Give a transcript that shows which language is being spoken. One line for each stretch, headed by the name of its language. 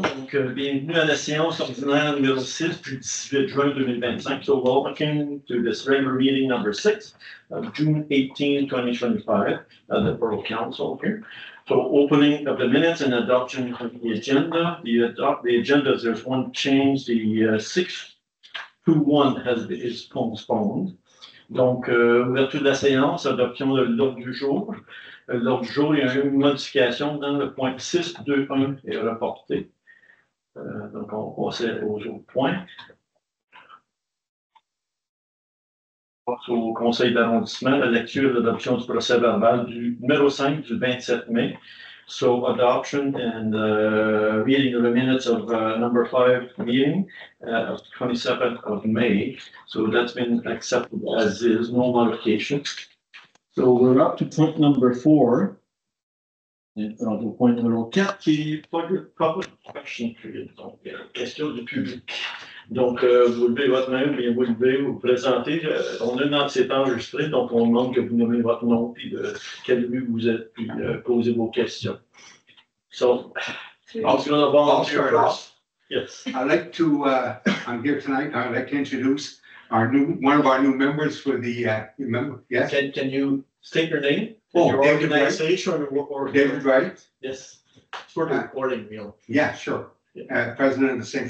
French: Donc, bienvenue à la séance ordinaire numéro 6 du 18 juin 2025.
English: So, welcome to this regular meeting number 6 of June 18, 2025, the Borough Council here. So, opening of the minutes and adoption of the agenda. The agenda, there's one change. The 6-1 is postponed.
French: Donc, ouverture de la séance, adoption de l'ordre du jour. L'ordre du jour, il y a une modification dans le point 6.2.1 est reporté. Donc, on passe aux autres points. On passe au Conseil d'arrondissement, la lecture et l'adoption du procès verbal du numéro 5 du 27 mai.
English: So, adoption and reading of the minutes of number 5 meeting of 27th of May. So, that's been accepted as is, no modification. So, we're up to point number 4.
French: Donc, point numéro 4 qui est
English: public question period.
French: Donc, question du public. Donc, vous levez votre main, bien vous levez, vous présentez. On a une c'est enregistré, donc on demande que vous nommez votre nom, puis de quel but vous êtes, puis posez vos questions.
English: So, I'll start off. Yes. I'd like to, I'm here tonight, I'd like to introduce one of our new members for the, member, yes? Can you state your name? Oh, your David organization or David Wright? Yes. For the recording, you know. Yeah, sure. Yeah. President of the St.